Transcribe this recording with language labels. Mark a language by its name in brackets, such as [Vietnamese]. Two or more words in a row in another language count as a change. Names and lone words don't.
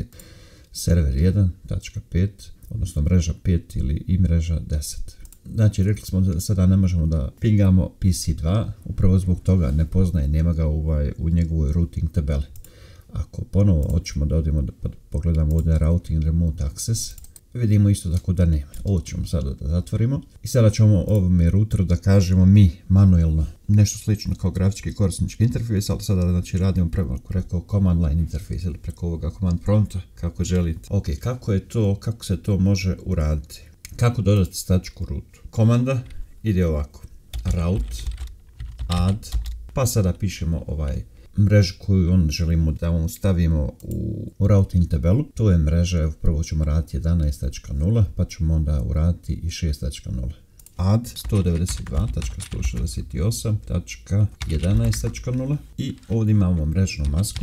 [Bosnian] Server 1, .5, odnosno mreža 5 ili i mreža 10. Znači rekli smo da sada ne možemo da pingamo PC2, upravo zbog toga ne poznaje, nema ga u njegovoj routing tabeli. Ako ponovo hoćemo da odemo da pogledamo ovdje [English] routing remote access, [Bosnian] vidimo isto tako da nema. Ovo ćemo sada da zatvorimo i sada ćemo ovome routeru da kažemo mi manuelno nešto slično kao grafički korisnički interfejs, ali sada znači radimo preko [English] command line [Bosnian] interfejs ili preko ovoga [English] command prompta [Bosnian] kako želite. Ok, kako se to može uraditi? Kako dodati statičku rutu? Komanda ide ovako, [English] route, add, [Bosnian] pa sada pišemo mrežu koju želimo da mu stavimo u routing tabelu. To je mreža, evo prvo ćemo raditi 11.0, pa ćemo onda uraditi i 6.0. Add 192.168.11.0 i ovdje imamo mrežnu masku.